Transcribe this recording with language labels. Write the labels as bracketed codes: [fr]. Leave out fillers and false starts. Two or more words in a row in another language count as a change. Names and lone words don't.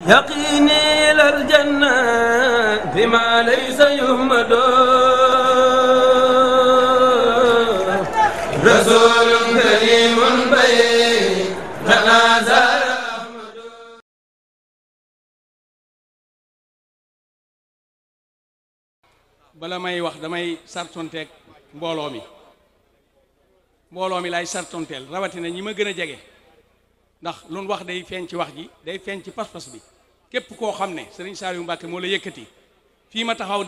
[ar] يقيني إلى الجنة بما ليس يهمد رسول كريم بيننا زار أحمد. [wo] bala may wax damay sartonteeg mbooloo mi lay sartonteel rawatina ñi ma gën a jege ndax lu wax day feeñ ci wax ji day feeñ ci pas-pas bi képp koo xam ne sëriñ Saliou Mbacke moo la yëkkati fii ma taxaw